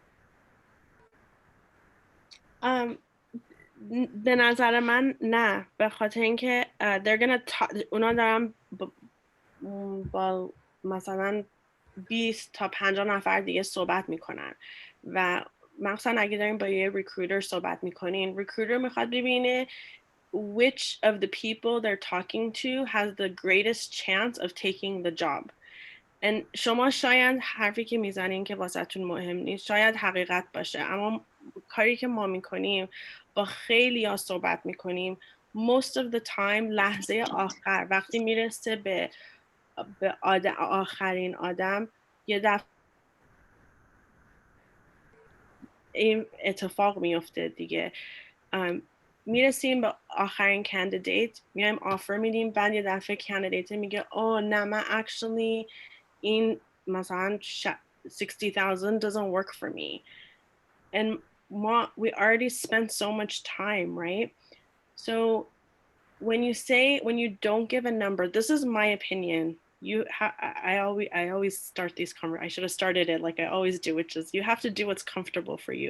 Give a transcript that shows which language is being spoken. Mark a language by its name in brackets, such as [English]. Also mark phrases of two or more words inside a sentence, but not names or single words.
[Persian] به نظر من نه، به خاطر اینکه اونا دارن با مثلا 20 تا 50 نفر دیگه صحبت میکنن و مثلا اگه دارین با یه ریکروتر صحبت میکنین، ریکروتر میخواد ببینه [English] which of the people they're talking to has the greatest chance of taking the job. [Persian] And شما شاید حرفی که میزنین که واسهتون مهم نیست شاید حقیقت باشه، اما کاری که ما میکنیم با خیلی ها صحبت میکنیم [English] most of the time [Persian] لحظه آخر وقتی میرسه به آخرین آدم یه دفعه این اتفاق میفته دیگه. میرسیم به آخرین کندیدیت، میایم آفر میدیم، بعد یه دفعه کندیدیت میگه اوه نه من actually این مثلا 60,000 [English] doesn't work for me. And we already spent so much time, right? So when you don't give a number, this is my opinion. I always start these I should have started it like I always do, which is you have to do what's comfortable for you.